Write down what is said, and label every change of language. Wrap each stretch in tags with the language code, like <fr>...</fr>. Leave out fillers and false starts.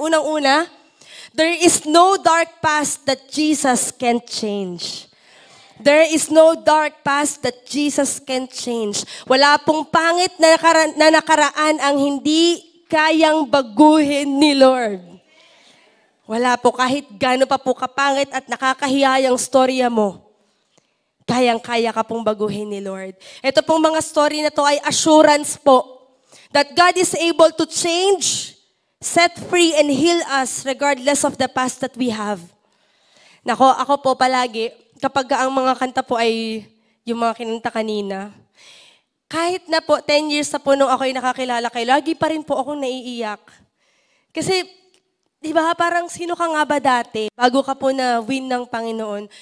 <tl>Unang-una,</tl> <en>there is no dark past that Jesus can't change. There is no dark past that Jesus can't change.</en> <tl>Wala pong pangit na nakaraan ang hindi kayang baguhin ni Lord. Wala po, kahit gaano pa po kapangit at nakakahiya yung storya mo, kayang-kaya ka pong baguhin ni Lord. Ito pong mga story na to ay assurance po</tl> <en>that God is able to change, set free, and heal us regardless of the past that we have.</en> <tl>Nako, ako po palagi, kapag ang mga kanta po ay yung mga kinanta kanina, kahit na po 10 years na po nung ako'y nakakilala kayo, lagi pa rin po akong naiiyak. Kasi, di ba, parang sino ka nga ba dati bago ka po na-win ng Panginoon?</tl>